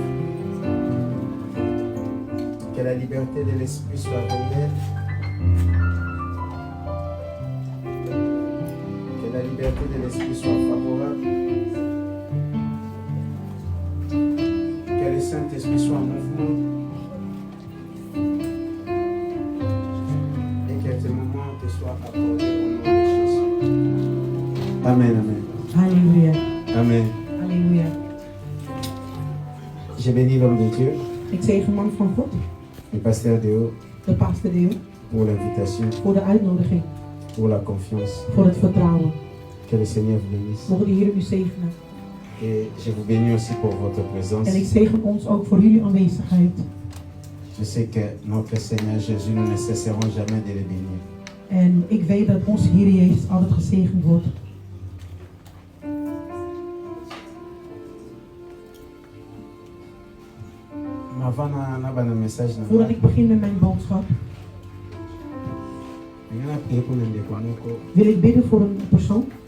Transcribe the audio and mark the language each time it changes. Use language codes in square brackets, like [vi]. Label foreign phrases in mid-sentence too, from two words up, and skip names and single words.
[fr] que la liberté de l'esprit soit réelle, que la liberté de l'esprit soit favorable, que le Saint-Esprit soit en mouvement. Amen, amen. Alléluia. Amen. Alléluia. Je bénis l'homme de Dieu, [nl] Ik zegen man van God, [fr] le pasteur Deo, [nl] de pastor Deo, [fr] pour l'invitation, [nl] voor de uitnodiging, [fr] pour la confiance. [nl] voor het vertrouwen. [fr] Que le Seigneur vous bénisse. [nl] Mogen de Heer u zegenen. [fr] Et je vous bénis aussi pour votre présence. [nl] En ik zegen ons ook voor jullie aanwezigheid. [fr] Je sais que notre Seigneur Jésus, nous ne cesserons jamais de le bénir. [nl] En ik weet dat onze Heer Jezus altijd gezegend wordt. Voordat ik begin met mijn boodschap, wil ik bidden voor een persoon.